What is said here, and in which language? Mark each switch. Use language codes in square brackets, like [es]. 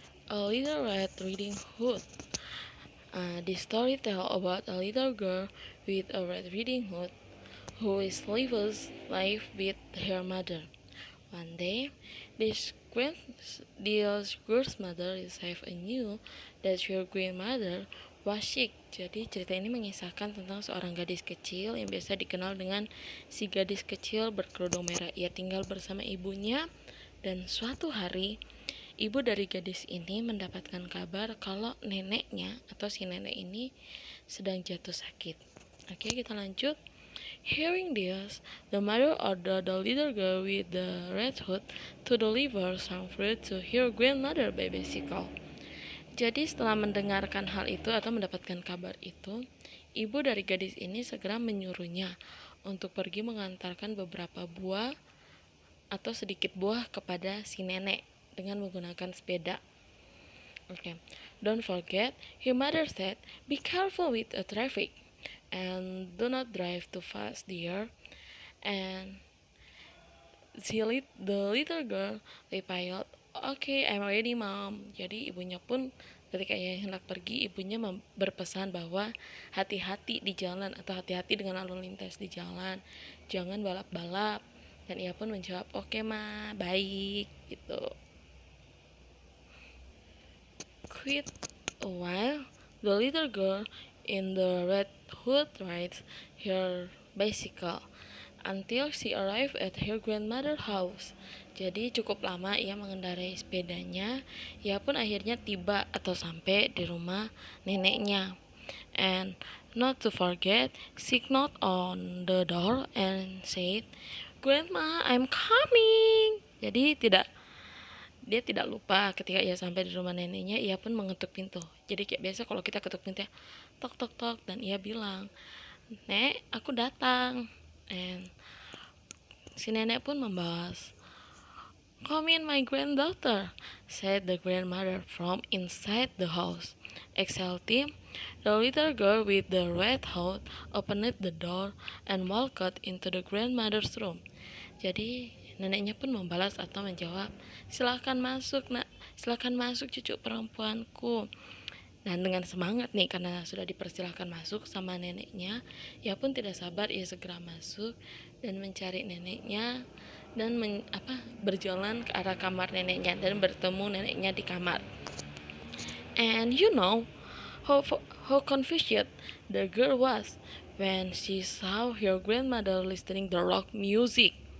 [en] A Little Red Reading Hood. This story tells about a little girl with a red reading hood who lives life with her mother. One day, this girl's mother knew that her grandmother was sick. [id] Jadi cerita ini mengisahkan tentang seorang gadis kecil yang biasa dikenal dengan si gadis kecil berkerudung merah. Ia tinggal bersama ibunya dan suatu hari ibu dari gadis ini mendapatkan kabar kalau neneknya atau si nenek ini sedang jatuh sakit. Oke, kita lanjut. [en] Hearing this, the mother ordered the little girl with the red hood to deliver some fruit to her grandmother by bicycle. [id] Jadi setelah mendengarkan hal itu atau mendapatkan kabar itu, ibu dari gadis ini segera menyuruhnya untuk pergi mengantarkan beberapa buah atau sedikit buah kepada si nenek dengan menggunakan sepeda. [en] Okay. Don't forget, her mother said, "Be careful with the traffic and do not drive too fast, dear." And the little girl replied, "Okay, I'm ready, mom." [id] Jadi ibunya pun ketika ia hendak pergi, ibunya berpesan bahwa hati-hati di jalan atau hati-hati dengan lalu lintas di jalan, jangan balap-balap. Dan ia pun menjawab, "Oke, ma, baik." Gitu. [en] Quite a while, the little girl in the red hood rides her bicycle until she arrived at her grandmother's house. [id] Jadi cukup lama ia mengendarai sepedanya, ia pun akhirnya tiba atau sampai di rumah neneknya. [en] And not to forget, she knocked on the door and said, "Grandma, I'm coming." [id] Jadi dia tidak lupa ketika ia sampai di rumah neneknya, ia pun mengetuk pintu. Jadi kayak biasa kalau kita ketuk pintu ya, tok tok tok, dan ia bilang, "Nek, aku datang." [en] And [id] si nenek pun membalas, [en] "Come in, my granddaughter," said the grandmother from inside the house. Excited, the little girl with the red hood opened the door and walked into the grandmother's room. [id] Jadi neneknya pun membalas atau menjawab, "Silakan masuk, nak. Silakan masuk, cucu perempuanku." Dan dengan semangat nih karena sudah dipersilahkan masuk sama neneknya, ia pun tidak sabar, ia segera masuk dan mencari neneknya dan berjalan ke arah kamar neneknya dan bertemu neneknya di kamar. [en] And you know how confused the girl was when she saw her grandmother listening to rock music.